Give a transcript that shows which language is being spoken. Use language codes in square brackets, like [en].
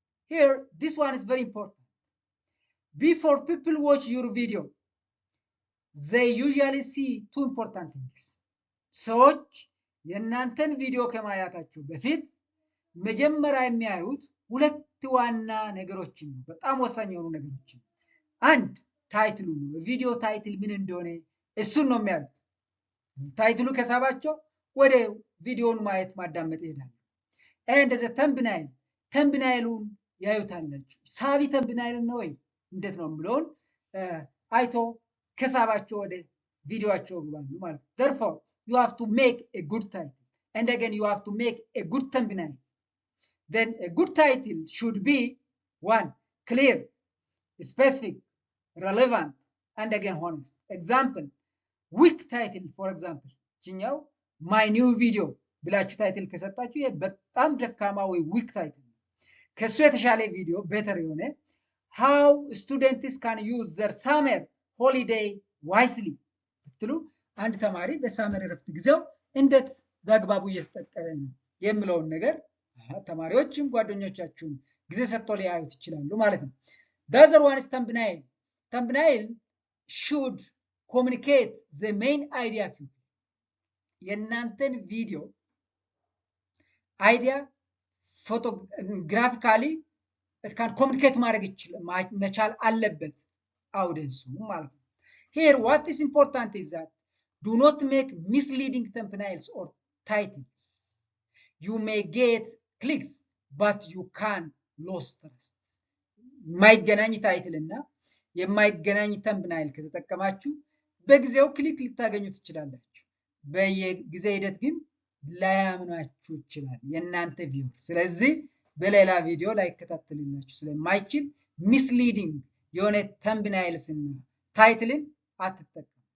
[en] here this one is very important. before people watch your video they usually see two important things. [am] ሰዎች የእናንተን ቪዲዮ ከማየታቸው በፊት መጀመሪያ የሚያዩት ሁለት ዋና ነገሮችን ነው። በጣም ወሳኝ የሆኑ ነገሮችን። አንድ ታይትሉ ነው። ቪዲዮ ታይትል ምን እንደሆነ እሱን ነው የሚያዩት። ታይትሉ ከሳባቸው ወደ ቪዲዮውን ማየት ማዳመጥ ይሄዳሉ። [en] and the thumbnail [am] thumbnailውን ያዩታላችሁ። ሳቢ thumbnail ነው ወይ እንዴት ነው ብሎን አይቶ ከሳባቸው ወደ ቪዲዮአቸው ይገባሉ ማለት ነው። [en] therefore you have to make a good title and again you have to make a good thumbnail. then a good title should be one clear, specific, relevant and again honest. [am] example weak title for example ጅኛው my new video ብላችሁ ታይትል ከሰጣችሁ ይሄ በጣም ደካማ ወይ weak title። ከሱ የተሻለ ቪዲዮ better የሆነ [en] how students can use their summer holiday wisely [am] ብትሉ አንድ ተማሪ በሳመር እረፍት ጊዜው እንዴት በአግባቡ እየተጠቀመ ነው የሚለውን ነገር ተማሪዎችም ጓደኞቻችሁም ጊዜ ሰጥተው ሊያዩት ይችላሉ ማለት ነው። [en] the other one is thumbnail. thumbnail should communicate the main idea. [am] የእናንተን ቪዲዮ አይዲያ ፎቶግራፊካሊ [en] it can communicate [am] ማድረግ መቻል አለበት አውዲየንሱ ማለት ነው። [en] here what is important is that do not make misleading thumbnails or titles. you may get clicks but you can [am] ሎስ ትረስት። የማይገናኝ ታይትል እና የማይገናኝ ተምብናይል ከተጠቀማችሁ በጊዜው ክሊክ ልታገኙ ትችላላችሁ። በየጊዜ ሂደት ግን ላያምናችሁ ይችላል የእናንተ ቪው። ስለዚህ በሌላ ቪዲዮ ላይከታተልላችሁ ስለማይችል ሚስሊዲንግ የሆነ ተምብናይልስ እና ታይትልን አትጠቀሙ።